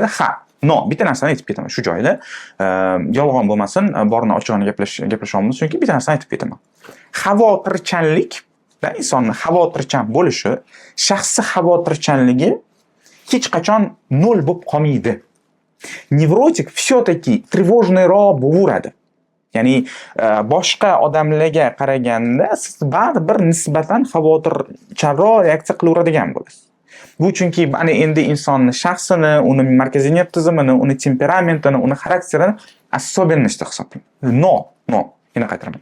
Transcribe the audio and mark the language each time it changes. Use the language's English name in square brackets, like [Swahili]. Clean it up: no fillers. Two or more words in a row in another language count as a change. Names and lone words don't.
[Uzbek] Bitta narsani aytib ketaman shu joyda. Yolg'on bo'lmasin, borini ochig'ini gaplashamiz, chunki bitta narsani aytib ketaman. Xavotirchanlik va insonning xavotirchan bo'lishi, shaxsiy xavotirchanligi hech qachon nol bo'lib qolmaydi. Nevrotik [Russian] все-таки тревожныйroq [Uzbek] bo'laveradi. Ya'ni boshqa odamlarga qaraganda siz baribir nisbatan xavotirchanroq reaksiya qilaveradigan bo'lasiz. Bu chunki ana endi insonni shaxsini, uni markaziy nerv tizimini, uni temperamentini, uni xarakterini особенности hisoblanadi. No. Yana qaytaraman.